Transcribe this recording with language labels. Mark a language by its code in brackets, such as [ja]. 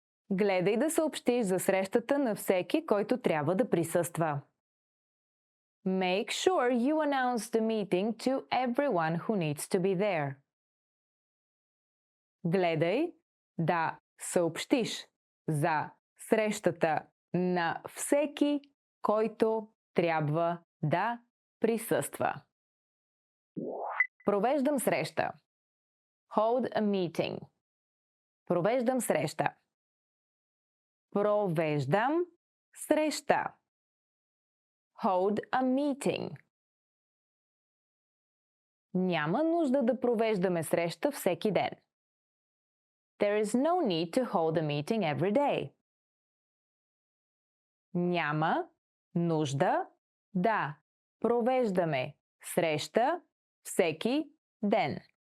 [bg] Гледай да съобщиш за срещата на всеки, който трябва да присъства. [en] Make sure you announce the meeting to everyone who needs to be there. [bg] Гледай да съобщиш за срещата на всеки, който трябва да присъства. Провеждам среща. [en] Hold a meeting. [bg] Провеждам среща. Провеждам среща. [en] Hold a meeting. [bg] Няма нужда да провеждаме среща всеки ден. [en] There is no need to hold a meeting every day. [bg] Няма нужда да провеждаме среща всеки ден.